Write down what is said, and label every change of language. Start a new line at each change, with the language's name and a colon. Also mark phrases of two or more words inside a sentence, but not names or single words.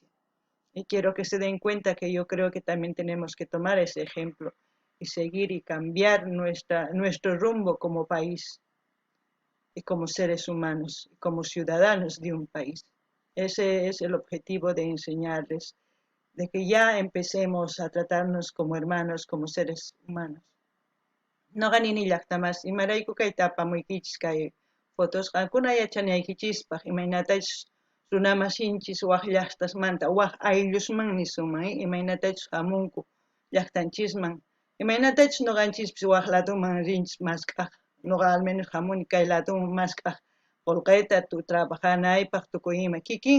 Spanish: Y quiero que se den cuenta que yo creo que también tenemos que tomar ese ejemplo y seguir y cambiar nuestro rumbo como país y como seres humanos, como ciudadanos de un país. Ese es el objetivo de enseñarles, de que ya empecemos a tratarnos como hermanos, como seres humanos.
Quechua: No ganini llaqtamas imarayku kayta apamuykichis kay fotos yachanaykichispaq imaynatachu runamashinchis waq llaqtasmanta waq ayllusmanmi suman imaynatachu hamunku llaqtanchisman imaynatachu nuqanchispis waq ladoman rinchis mask'aq nuqa
Spanish: al menos
Quechua: hamuni kay ladoman mask'aq qullqita trabajanaypaq tukuy ima kikin.